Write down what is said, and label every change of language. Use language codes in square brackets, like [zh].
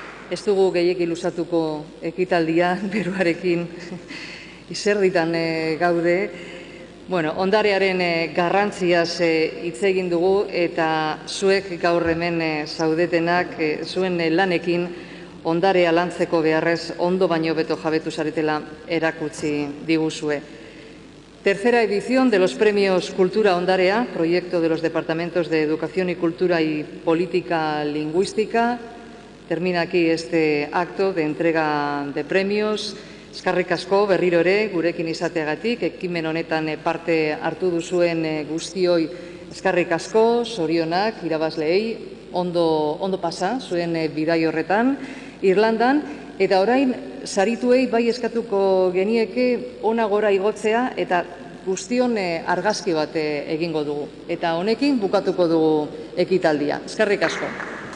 [eu] Ez dugu gehiegi luzatuko ekitaldia beruarekin izerditan gaude. Ondarearen garrantziaz hitz egin dugu eta zuek gaur hemen zaudetenak zuen lanekin ondarea lantzeko beharrez ondo baino beto jabetu zaretela erakutsi diguzue. [es] Tercera edición de los premios Cultura Ondarea, proyecto de los Departamentos de Educación y Cultura y Política Lingüística. Termina aquí este acto de entrega de premios. [eu] Eskerrik asko berriro ere gurekin izateagatik, ekimen honetan parte hartu duzuen guztioi eskerrik asko, zorionak, irabazleei, ondo pasa zuen bidai horretan Irlandan, eta orain sarituei bai eskatuko genieke ona gora igotzea eta guztion argazki bat egingo dugu. Eta honekin bukatuko dugu ekitaldia. Eskerrik asko.